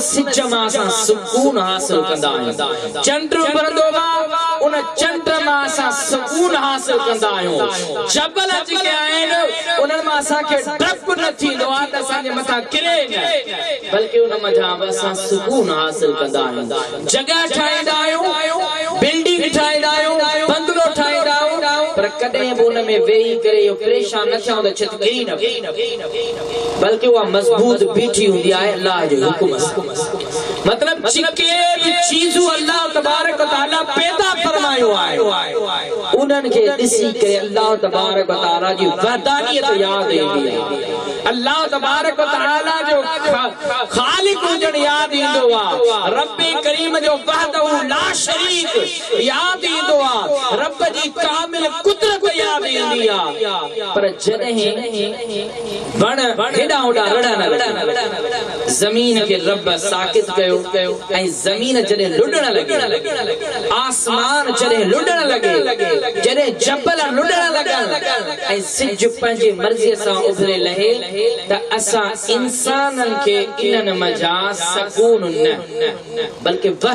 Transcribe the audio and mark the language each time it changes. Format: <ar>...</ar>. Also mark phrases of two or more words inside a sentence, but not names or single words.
<sd>सिज मां असां सुकून हासिल कंदा आहियूं चंड उभरंदो आहे उन चंड मां असां सुकून हासिल कंदा आहियूं जबल जेके आहिनि उन्हनि मां असांखे डप न थींदो आहे त असांजे मथां किरे न बल्कि उन मथां असां सुकून हासिल कंदा आहियूं जॻह ठाहींदा आहियूं बिल्डिंग ठाहींदा आहियूं बंगलो ठाहींदा आहियूं पर कॾहिं बि उन में वेही करे इहो परेशान न थियूं त छित किरी न बल्कि उहा मज़बूत बीठी हूंदी आहे अल्लाह जे हुकुम सां मतलब जेके बि चीज़ूं</sd> <ar>الله تبارك وتعالى</ar> <sd>पैदा फरमायो आहे उन्हनि खे ॾिसी करे</sd> <ar>الله تبارك وتعالى</ar> <sd>जी वहदानियत यादि ईंदी आहे</sd> <ar>الله تبارك وتعالى</ar> <sd>जो खालिक हुजण यादि ईंदो आहे रब करीम जो</sd> <ar>وحده لا شريك</ar> <sd>यादि ईंदो आहे रब जी कामिल कुदरत यादि ईंदी आहे पर जॾहिं वण हेॾा होॾा रड़न ज़मीन खे रब साकित कयो ऐं ज़मीन जॾहिं लुॾण लॻी आसमान जॾहिं लुॾण लॻे जॾहिं जबल लुॾण लॻनि ऐं सिज पंहिंजी मर्ज़ीअ सां उभरे लहे त असां इंसाननि खे इन्हनि मज़ा सकून न बल्कि</sd>